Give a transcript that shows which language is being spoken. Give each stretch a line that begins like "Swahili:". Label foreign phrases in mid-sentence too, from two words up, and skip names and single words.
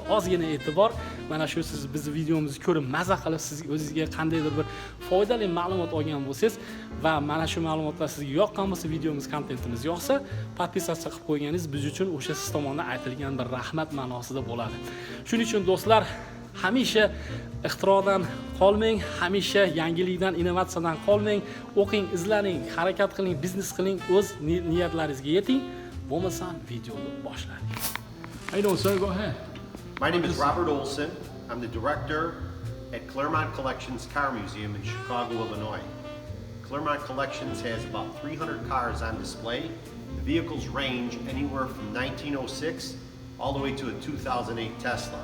Uzbek: Ozgina e'tibor, mana shu siz bizni videomizni ko'rib maza qilib, siz o'zingizga qandaydir bir foydali ma'lumot olgan bo'lsangiz va mana shu ma'lumotlar sizga yoqqan bo'lsa, videomiz, kontentimiz yoqsa, podpisatsiya qilib qo'yganingiz biz uchun o'sha siz tomonidan aytilgan bir rahmat ma'nosida bo'ladi. Shuning uchun do'stlar, hamisha ixtirodan qolmang, hamisha yangilikdan, innovatsiyadan qolmang, o'qing, izlaning, harakat qiling, biznes qiling, o'z niyatlaringizga yeting. Bo'lmasam videoni boshlaylik.
English: How you doing, sir? Go ahead. My name is Robert Olson. I'm the director at Claremont Collections Car Museum in Chicago, Illinois. Claremont Collections has about 300 cars on display. The vehicles range anywhere from 1906 all the way to a 2008 Tesla.